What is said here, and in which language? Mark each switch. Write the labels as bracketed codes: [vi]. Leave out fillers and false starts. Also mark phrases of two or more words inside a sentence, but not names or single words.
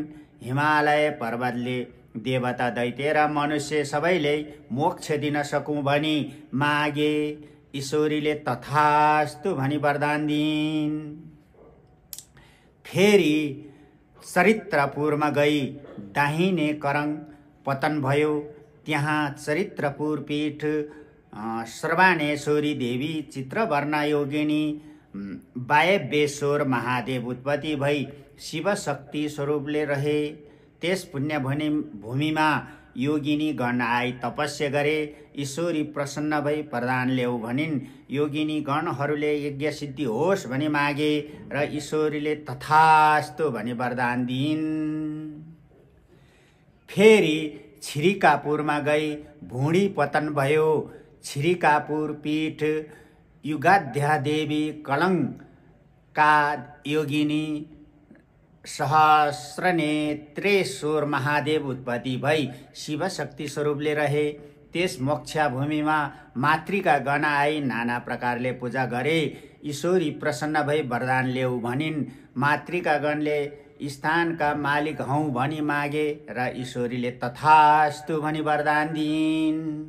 [ne] हिमालय पर्वतले देवता दैत्य र मनुष्य सबैले मोक्ष दिन सकौँ भनी मागे। ईश्वरीले तथास्तु भनी वरदान दिइन्। फेरि चरित्रपुरमा गई दाहिने करङ पतन भयो। त्यहाँ चरित्रपुर पीठ सर्वाणेश्वरी देवी चित्रवर्णा योगिनी वायव्येश्वर महादेव उत्पत्ति भई शिवशक्ति स्वरूपले रहे। त्यस पुण्य भूमिमा योगिनी गण आई तपस्या गरे। ईश्वरी प्रसन्न भई वरदान ल्याऊ भनिन्। योगिनी गणहरूले यज्ञ सिद्धि होस् भनी मागे र ईश्वरीले तथास्तु भनी वरदान दिइन्। फेरि छिरिकापुरमा गई भुँडी पतन भयो। छिरिकापुर पीठ युगाध्या देवी कलङ्का योगिनी सहस्रनेत्रेश्वर महादेव उत्पत्ति भई शिवशक्ति स्वरूपले रहे। त्यस मोक्ष भूमिमा मातृका गण आई नाना प्रकारले पूजा गरे। ईश्वरी प्रसन्न भई वरदान ल्याऊ भनिन्। मातृका गणले स्थानका मालिक हौँ भनी मागे र ईश्वरीले तथास्तु भनी वरदान दिइन्।